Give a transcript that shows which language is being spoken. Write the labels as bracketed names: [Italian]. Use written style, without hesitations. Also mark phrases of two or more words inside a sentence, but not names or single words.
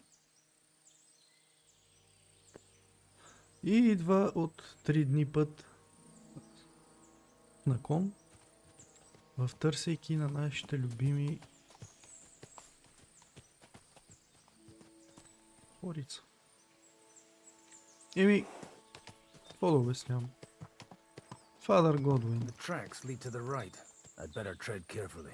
[Bulgarian] И идва от 3 дни път на кон, в търсейки на нашите любими хорица. Еми, какво да обяснявам? [English] Father Godwin. The tracks lead to the right. I'd better tread carefully.